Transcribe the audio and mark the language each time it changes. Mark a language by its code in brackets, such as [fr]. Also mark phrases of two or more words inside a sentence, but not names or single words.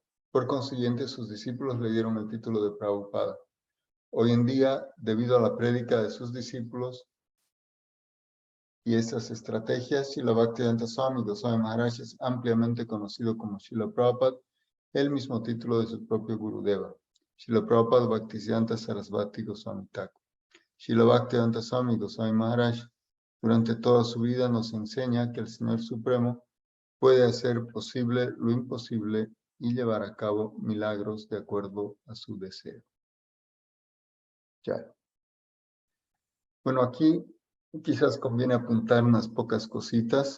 [es] Por consiguiente, sus discípulos le dieron el título de Prabhupada. Hoy en día, debido a la prédica de sus discípulos y estas estrategias, Srila Bhaktivedanta Swami Goswami Maharaj es ampliamente conocido como Srila Prabhupada, el mismo título de su propio Gurudeva, Srila Prabhupada Bhaktisiddhanta Sarasvati Goswami Thakur. Srila Bhaktivedanta Swami Goswami Maharaj, durante toda su vida nos enseña que el Señor Supremo puede hacer posible lo imposible y llevar a cabo milagros de acuerdo a su deseo. Ya. Bueno, aquí quizás conviene apuntar unas pocas cositas.